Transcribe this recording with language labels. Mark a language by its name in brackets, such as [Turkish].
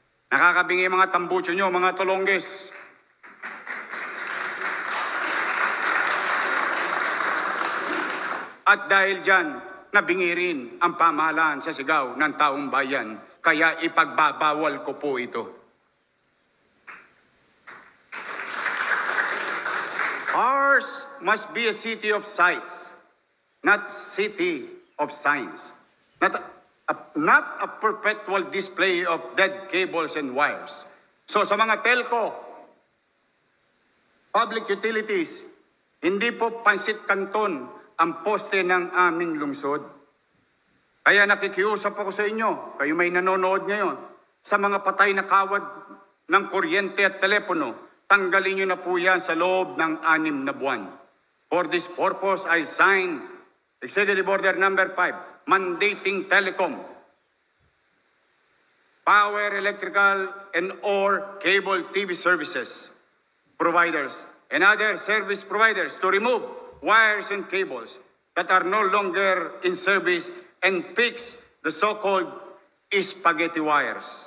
[Filipino] Nakakabingi mga tambucho nyo, mga tolongges. At dahil dyan, nabingi rin ang pamahalaan sa sigaw ng taong bayan. Kaya ipagbabawal ko po ito. [English] Ours must be a city of sights, not city of signs. Not a perpetual display of dead cables and wires. [Filipino] So sa mga telco, public utilities, hindi po pansit kanton ang poste ng aming lungsod. Kaya nakikiusap ako sa inyo, kayo may nanonood ngayon, sa mga patay na kawad ng kuryente at telepono, tanggalin nyo na po yan sa loob ng 6 na buwan. [English] For this purpose, I signed Executive Order Number 5, mandating telecom, power, electrical, and or cable TV services providers and other service providers to remove wires and cables that are no longer in service and fix the so-called spaghetti wires.